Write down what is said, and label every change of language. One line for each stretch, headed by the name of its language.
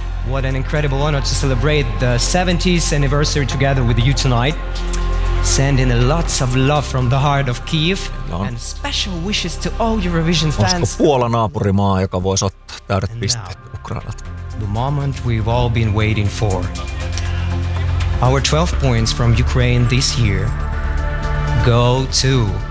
English: What an incredible honor to celebrate the 70th anniversary together with you tonight. Sending a lots of love from the heart of Kyiv and special wishes to all Eurovision fans.
Finnish: Olisiko Puola naapurimaa, joka voisi ottaa täydet pisteet Ukrainat?
English: The moment we've all been waiting for. Our 12 points from Ukraine this year go to